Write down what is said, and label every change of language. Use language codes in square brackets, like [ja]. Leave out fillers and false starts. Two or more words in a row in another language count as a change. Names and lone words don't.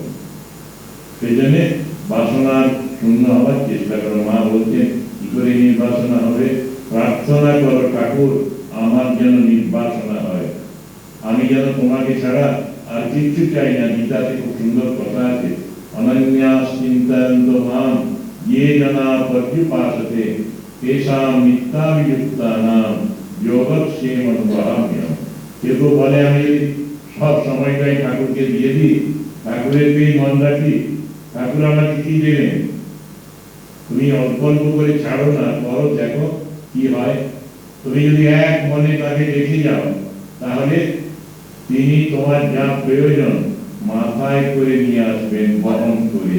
[bn] সেই জন্য বাসনার শূন্য হওয়ার চেষ্টা করো। মা বলছেন কি করে নির্বাসনা হবে? প্রার্থনা করো, ঠাকুর আমার যেন নির্বাসনা হয়, আমি যেন তোমাকে ছাড়া আর কিচ্ছু চাই না। গীতাতে খুব সুন্দর কথা আছে, [sa] অনন্যাস চিন্তয়ন্ত মাম ये जना पर्युपासते तेषां नित्याभियुक्तानां योगक्षेममनुभाव्यम्। [bn] কেউ বলে আমি সব সময়টাই ঠাকুরকে দিয়ে দিই, ঠাকুরের পেয়ে মন রাখি, ঠাকুর আমাকে কি দেবেন? তুমি অল্প অল্প করে ছাড়ো না, করো, দেখো কি হয়। তুমি যদি এক মনে তাকে দেখে যাও, তাহলে তিনি তোমার যা প্রয়োজন মাথায় করে নিয়ে আসবেন, বহন করে।